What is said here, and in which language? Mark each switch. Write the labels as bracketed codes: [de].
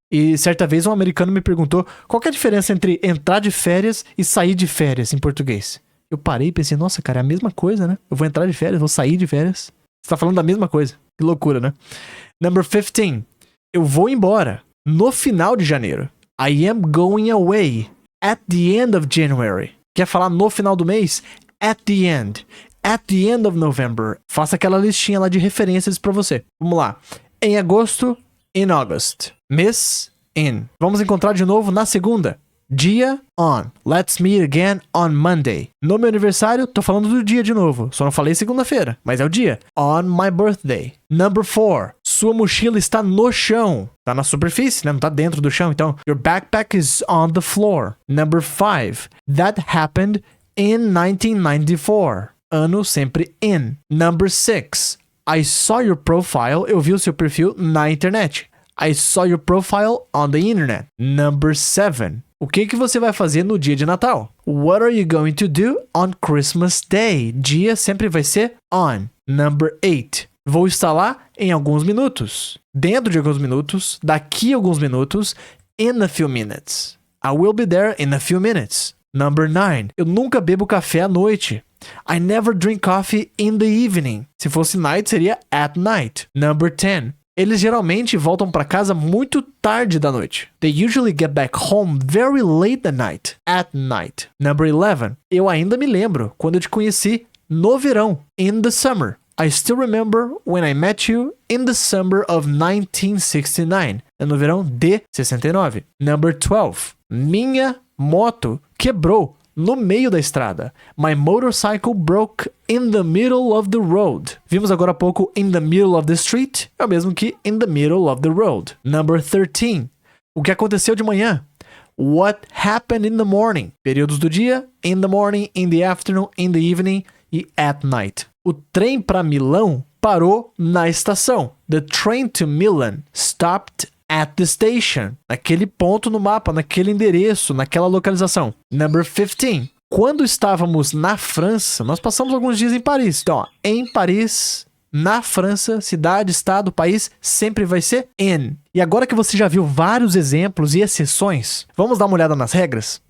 [pt] E certa vez um americano me perguntou qual que é a diferença entre entrar de férias e sair de férias em português. Eu parei e pensei, nossa, cara, é a mesma coisa, né? Eu vou entrar de férias, vou sair de férias. Você tá falando da mesma coisa. Que loucura, né? [en] Number 15. [pt] Eu vou embora no final de janeiro. [en] I am going away at the end of January. [pt] Quer falar no final do mês? [en] At the end. At the end of November. [pt] Faça aquela listinha lá de referências pra você. Vamos lá. Em agosto, [en] in August. [pt] Miss, in. Vamos encontrar de novo na segunda. Dia, on. [en] Let's meet again on Monday. [pt] No meu aniversário, tô falando do dia de novo. Só não falei segunda-feira, mas é o dia. [en] On my birthday. Number 4. [pt] Sua mochila está no chão. Tá na superfície, né? Não tá dentro do chão. [en] Então, your backpack is on the floor. Number 5. That happened in 1994. [pt] Ano sempre [en] in. Number 6. I saw your profile. [pt] Eu vi o seu perfil na internet. [en] I saw your profile on the internet. Number 7. [pt] O que você vai fazer no dia de Natal? [en] What are you going to do on Christmas Day? [pt] Dia sempre vai ser on. [en] Number 8. [pt] Vou estar lá em alguns minutos. Dentro de alguns minutos. Daqui a alguns minutos. [en] In a few minutes. I will be there in a few minutes. Number 9. [pt] Eu nunca bebo café à noite. [en] I never drink coffee in the evening. [pt] Se fosse [en] night, [pt] seria [en] at night. Number 10. [pt] Eles geralmente voltam para casa muito tarde da noite. [en] They usually get back home very late at night. At night. Number 11. [pt] Eu ainda me lembro quando eu te conheci no verão. [en] In the summer. I still remember when I met you in the summer of 1969. [pt] É no verão de 69. [en] Number 12. [pt] Minha moto quebrou no meio da estrada. [en] My motorcycle broke in the middle of the road. [pt] Vimos agora há pouco [en] in the middle of the street, [pt] é o mesmo que [en] in the middle of the road. Number 13. [pt] O que aconteceu de manhã? [en] What happened in the morning? [pt] Períodos do dia, [en] in the morning, in the afternoon, in the evening e at night. [pt] O trem para Milão parou na estação. [en] The train to Milan stopped at the station. [pt] Naquele ponto no mapa, naquele endereço, naquela localização. [en] Number 15. [pt] Quando estávamos na França, nós passamos alguns dias em Paris. Então, ó, em Paris, na França, cidade, estado, país, sempre vai ser in. E agora que você já viu vários exemplos e exceções, vamos dar uma olhada nas regras?